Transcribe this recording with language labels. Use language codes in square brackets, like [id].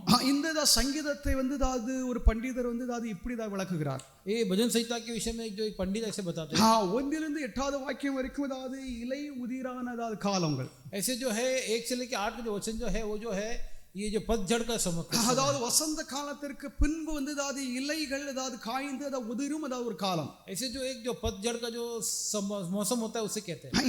[ta] இந்த சங்கீதத்தை ஒரு பண்டிதர் இப்படி தான் விளக்குகிறார். [hi] भजन संहिता के विषय में जो एक पंडित ऐसे बताते हैं [ta] 1-8 வாக்கியம் வரைக்கும் இலை உதிரான காலங்கள். [hi] ऐसे जो है 1 से लेकर 8 जो वचन जो है वो जो है ये जो पतझड़ का समय [ta] அதாவது வசந்த காலத்திற்கு பின்பு இலைகள் காய்ந்து உதிரும் ஒரு காலம். [hi] ऐसे जो एक जो पतझड़ का जो मौसम होता है उसे कहते हैं.